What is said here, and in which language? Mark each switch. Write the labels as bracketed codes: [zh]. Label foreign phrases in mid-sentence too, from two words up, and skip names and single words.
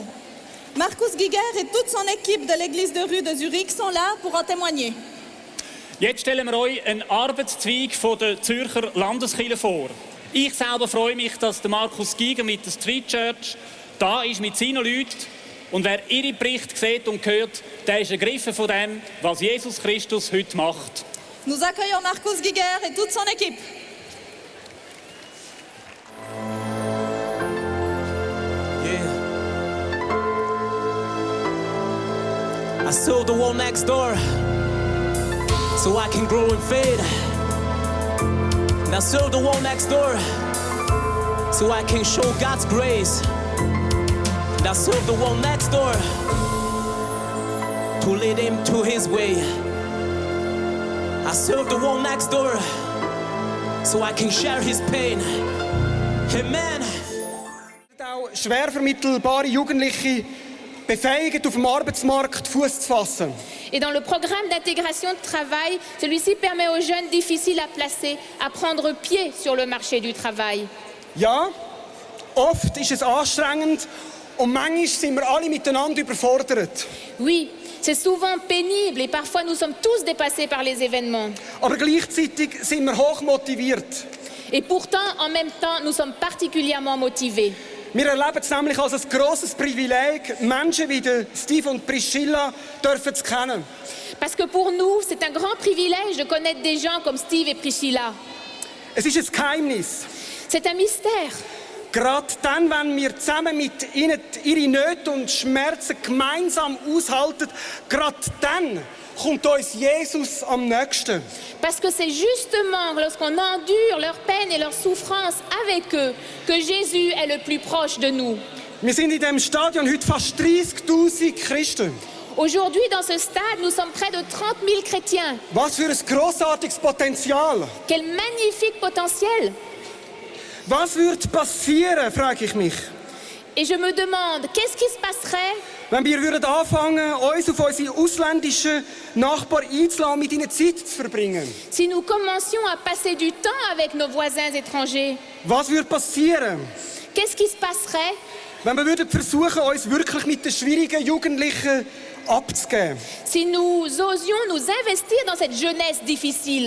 [fr] Markus Giger et toute son équipe de l'église de rue de Zurich sont là pour en témoigner. [de] Jetzt stellen wir euch einen Arbeitszweig von der Zürcher Landeskirche vor. Ich selber freue mich, dass der Markus Giger mit der Street Church da ist mit seinen Leuten. Und wer ihre Berichte sieht und hört, der ist ergriffen von dem, was Jesus Christus heute macht. [fr] Nous accueillons Markus Giger et toute son équipe. [en] Yeah. I saw the wall next door so I can grow in faith. And I saw the wall next door so I can show God's grace. And I saw the wall next door to lead him to his way. I serve the one next door so I can share his pain. Amen. [de] Auch schwer vermittelbare Jugendliche befähigt, auf dem Arbeitsmarkt Fuß zu fassen. [fr] Et dans le programme d'intégration de travail, celui-ci permet aux jeunes difficiles à placer à prendre pied sur le marché du travail. [de] Ja, oft ist es anstrengend und manchmal sind wir alle miteinander überfordert. [fr] Oui, c'est souvent pénible et parfois nous sommes tous dépassés par les événements. [de] Aber gleichzeitig sind wir hoch motiviert. [fr] Et pourtant, en même temps, nous sommes particulièrement motivés. [de] Wir erleben es nämlich als ein grosses Privileg, Menschen wie Steve und Priscilla dürfen zu kennen. [fr] Parce que pour nous, c'est un grand privilège de connaître des gens comme Steve et Priscilla. [de] Es ist ein Geheimnis. [fr] C'est un mystère. [de] Gerade dann, wenn wir zusammen mit ihnen ihre Nöte und Schmerzen gemeinsam aushalten, gerade dann kommt uns Jesus am nächsten. [fr] Parce que c'est justement lorsqu'on endure leur peine et leur souffrance avec eux que Jésus est le plus proche de nous. [de] Wir sind in diesem Stadion heute fast 30.000 Christen. [fr] Aujourd'hui, dans ce stade, nous sommes près de 30 000 chrétiens. [de] Was für ein grossartiges Potenzial. [fr] Quel magnifique potentiel! [de] Was würde passieren, frage ich mich, [fr] Et je me demande, qu'est-ce qui se passerait [de] wenn wir würden anfangen, uns auf unsere ausländischen Nachbarn einzuladen, mit ihnen Zeit zu verbringen? [fr] si nous commencions à passer du temps avec nos voisins étrangers? [de] Was würde passieren, [fr] Qu'est-ce qui se passerait [de] wenn wir würden versuchen, uns wirklich mit den schwierigen Jugendlichen abzugeben? [fr] si nous osions nous investir dans cette jeunesse difficile?